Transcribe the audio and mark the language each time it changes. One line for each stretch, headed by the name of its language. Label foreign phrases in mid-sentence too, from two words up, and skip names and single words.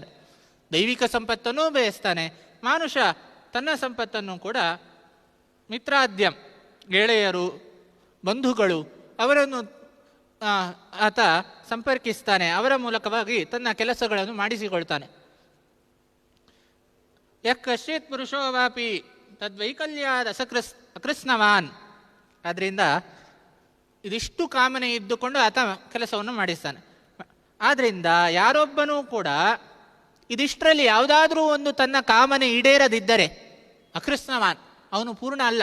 Kannada: ದೈವಿಕ ಸಂಪತ್ತನ್ನು ಬಯಸ್ತಾನೆ, ಮಾನುಷ ತನ್ನ ಸಂಪತ್ತನ್ನು ಕೂಡ ಮಿತ್ರಾದ್ಯಂ, ಗೆಳೆಯರು, ಬಂಧುಗಳು, ಅವರನ್ನು ಆತ ಸಂಪರ್ಕಿಸ್ತಾನೆ. ಅವರ ಮೂಲಕವಾಗಿ ತನ್ನ ಕೆಲಸಗಳನ್ನು ಮಾಡಿಸಿಕೊಳ್ತಾನೆ.
Sanskrit: ಯಃ ಕಶ್ಚಿತ್ ಪುರುಷೋ ವಾಪಿ ತದ್ವೈಕಲ್ಯಾದ ಅಕೃಷ್ಣವಾನ್.
Kannada: ಆದ್ದರಿಂದ ಇದಿಷ್ಟು ಕಾಮನೆ ಇದ್ದುಕೊಂಡು ಆತ ಕೆಲಸವನ್ನು ಮಾಡಿಸ್ತಾನೆ. ಆದ್ದರಿಂದ ಯಾರೊಬ್ಬನೂ ಕೂಡ ಇದಿಷ್ಟರಲ್ಲಿ ಯಾವುದಾದ್ರೂ ಒಂದು ತನ್ನ ಕಾಮನೆ ಈಡೇರದಿದ್ದರೆ ಅಕೃಷ್ಣವಾನ್, ಅವನು ಪೂರ್ಣ ಅಲ್ಲ.